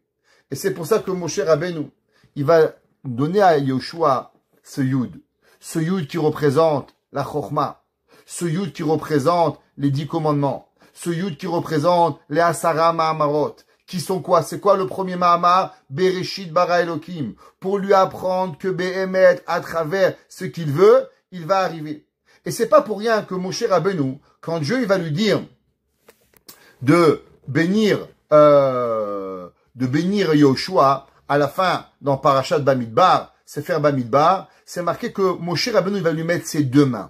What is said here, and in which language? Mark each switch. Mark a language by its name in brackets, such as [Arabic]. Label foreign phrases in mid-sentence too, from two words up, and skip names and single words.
[French] Et c'est pour ça que Moshe Rabbeinu, il va donner à Yoshua ce Yud qui représente la Chokhmah, ce Yud qui représente les 10 commandements, ce Yud qui représente les [Hebrew] עשרה מאמרות, [French] qui sont quoi? C'est quoi le premier Mahamar? [Hebrew] בראשית ברא אלוקים. [French] Pour lui apprendre que Behemet, à travers ce qu'il veut, il va arriver. Et c'est pas pour rien que Moshe Rabbeinu, quand Dieu il va lui dire de bénir Yoshua, à la fin, dans Parashat Bamidbar, Sefer Bamidbar, c'est marqué que Moshe Rabbeinu il va lui mettre ses 2 mains.